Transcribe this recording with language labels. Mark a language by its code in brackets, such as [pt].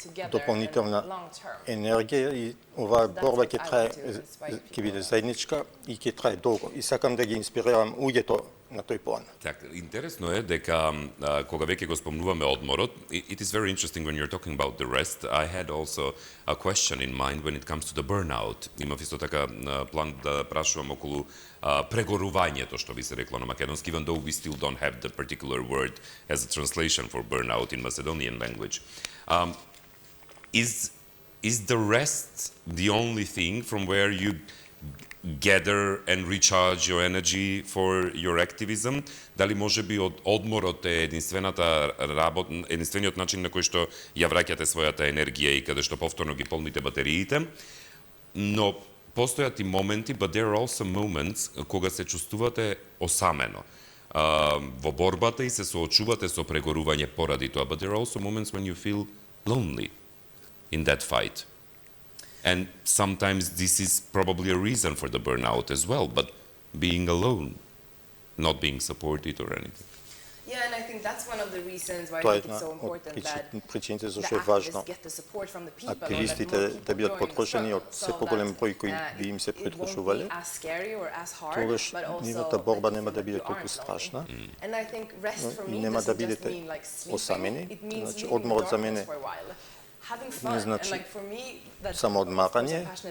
[mk] дополнителна енергија и оваа борба ќе трае, ќе биде заедничка и ќе трае долго. И сакам да ги инспирирам луѓето на тој план. Така, интересно е дека кога веќе го спомнуваме одморот, [en] it is very interesting when you're talking about the rest. I had also a question in mind when it comes to the burnout. [mk] Имав исто така план да прашувам околу прегорувањето, што би се рекло на македонски, [en] even though we still don't have the particular word as a translation for burnout in Macedonian language. Is the rest the only thing from where you gather and recharge your energy for your activism? [mk] Дали може би од одморот е единствениот начин на кој што ја враќате својата енергија и каде што повторно ги полните батериите? Но постојат и моменти, [en] but there are also moments [mk] кога се чувствувате осамено во борбата и се соочувате со прегорување поради тоа, [en] but there are also moments when you feel lonely in that fight. And sometimes this is probably a reason for the burnout as well, but being alone, not being supported or anything. Yeah, and I think that's one of the reasons why I think it's so important that [mk] причините [en] the [mk] зашто е важно [en] activists get the support from the people, [mk] активистите да бидат подржани од се поголем број кои би им се придружувале. Тогаш нивната борба нема да биде толку страшна и нема да бидете осамени. Значи, одморот за мене не значи само одмарање.